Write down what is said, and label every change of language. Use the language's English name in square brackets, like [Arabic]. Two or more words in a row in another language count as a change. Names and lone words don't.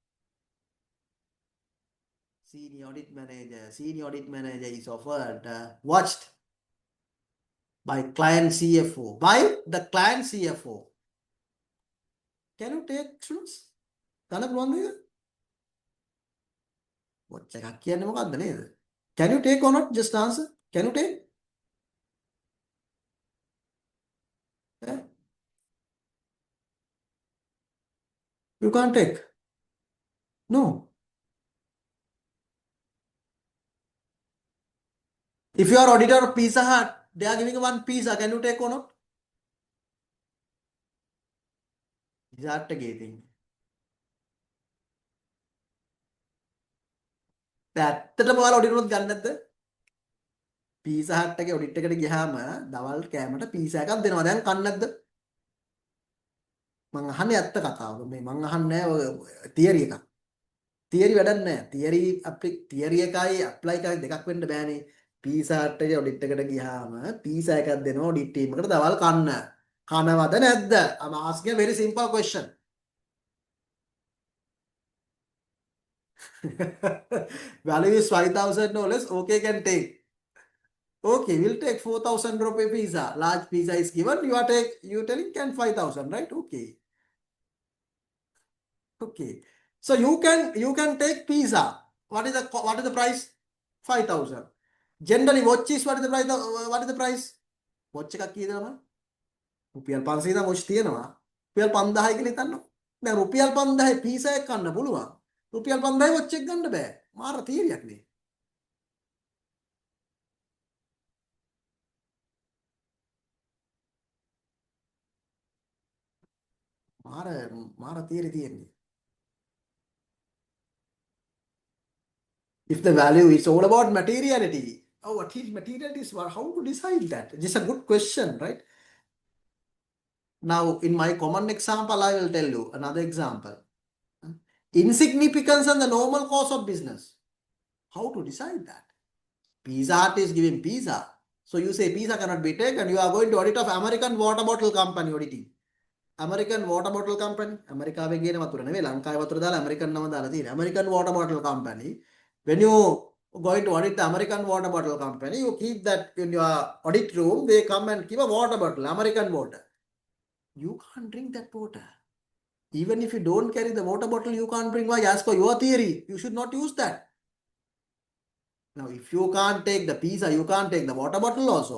[English] Senior audit manager is offered watched by client CFO. By the client CFO. Can you take, students? [Sinhala] Watch එකක් කියන්නේ මොකක්ද නේද? [English] Can you take or not? Just answer. Can you take? Yeah. You can't take. No. If you are auditor of Pizza Hut, they are giving one pizza. Can you take or not? [Sinhala] Pizza Hut එකේ තියෙන්නේ. ඇත්තටම ඔයාලා ඔඩිට් උනොත් ගන්න නැද්ද? පීසා හට් එකේ ඔඩිට් එකට ගියාම දවල් කෑමට පීසා එකක් දෙනවා. දැන් කන්නේ නැද්ද? මං අහන්නේ ඇත්ත කතාව. මේ මං අහන්නේ ඔය තියරි එකක්. තියරි වැඩක් නැහැ. තියරි එකයි ඇප්ලයි එකයි දෙකක් වෙන්න බෑනේ. පීසා හට් එකේ ඔඩිට් එකට ගියාම පීසා එකක් දෙනවා [English] audit team [Sinhala] එකට දවල් කන්න. කනවද නැද්ද? [English] I'm asking a very simple question. Value is $5,000. Okay, can take. Okay, we'll take 4,000 rupee pizza. Large pizza is given. You telling can 5,000, right? Okay. Okay. So you can take pizza. What is the price? 5,000. Generally, watch is what is the price? What is the price? [Sinhala] Watch එකක් කීයද නම? රුපියල් 500 නම් watch තියෙනවා. රුපියල් 5000 කියලා හිතන්න. දැන් රුපියල් 5000 පීසා එකක් ගන්න පුළුවන්. රුපියල් 5000 watch එක ගන්න බෑ. මාර තීරියක් නේ. මාර තීරි තියෙන්නේ. [English] If the value is all about materiality, oh, what is materiality? How to decide that? This is a good question, right? Now, in my common example, I will tell you another example. Insignificance and the normal cost of business. How to decide that? Pizza Hut is giving pizza. So you say pizza cannot be taken. You are going to audit of American water bottle company auditing. American water bottle company. [Sinhala] America ගේන වතුර නෙවෙයි ලංකාවේ වතුර දාලා American නම දාලා තියෙන්නේ. [English] American water bottle company. When you going to audit the American water bottle company, you keep that in your audit room. They come and keep a water bottle, American water. You can't drink that water. Even if you don't carry the water bottle, you can't drink. Why? As per your theory, you should not use that. Now, if you can't take the pizza, you can't take the water bottle also.